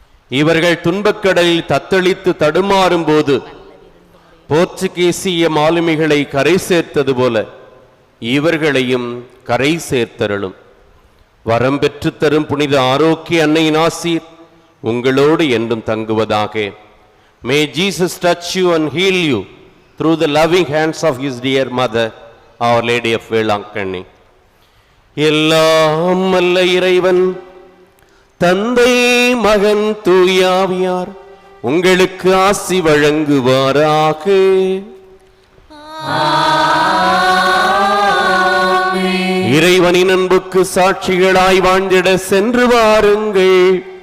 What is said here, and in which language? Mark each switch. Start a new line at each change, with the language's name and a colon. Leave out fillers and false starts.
Tamil: இவர்கள் துன்பக்கடலில் தத்தளித்து தடுமாறும் போது போர்ச்சுகீசிய மாலுமிகளை கரை சேர்த்தது போல இவர்களையும் கரை சேர்த்தருளும். வரம் பெற்று தரும் புனித ஆரோக்கிய அன்னையின் ஆசீர் உங்களோடு என்றும் தங்குவதாக.
English: May Jesus touch you and heal you through the loving hands of his dear mother, Our Lady of Velangkanni.
Tamil: எல்லாம் அல்ல இறைவன் தந்தை மகன் தூயாவியார் உங்களுக்கு ஆசி வழங்குவாராக. இறைவனின் அன்புக்கு சாட்சிகளாய் வாழ்ந்திட சென்று வாருங்கள்.